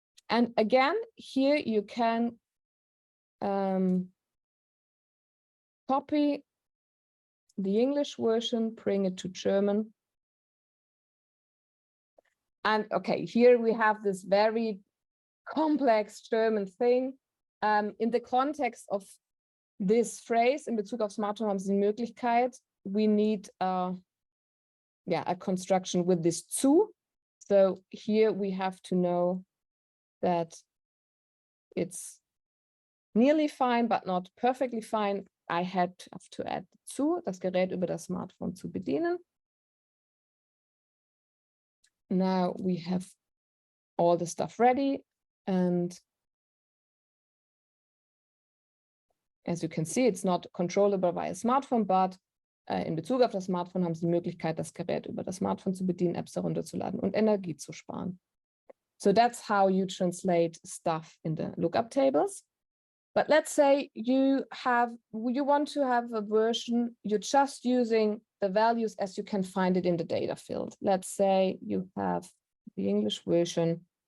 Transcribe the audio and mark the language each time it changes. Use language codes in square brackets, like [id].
[en] And again, here you can copy the English version, bring it to German. And okay, here we have this very complex German thing. In the context of this phrase, [de] in Bezug auf Smartphone haben Sie die Möglichkeit, [en] we need a construction with this zu. So here we have to know that it's nearly fine, but not perfectly fine. I have to add [de] zu, das Gerät über das Smartphone zu bedienen. [en] Now we have all the stuff ready. And as you can see, it's not controllable via smartphone, but [de] in Bezug auf das Smartphone haben Sie die Möglichkeit, das Gerät über das Smartphone zu bedienen, Apps herunterzuladen und Energie zu sparen. [en] So that's how you translate stuff in the lookup tables. But let's say you want to have a version, you're just using the values as you can find it in the data field. Let's say you have the English version.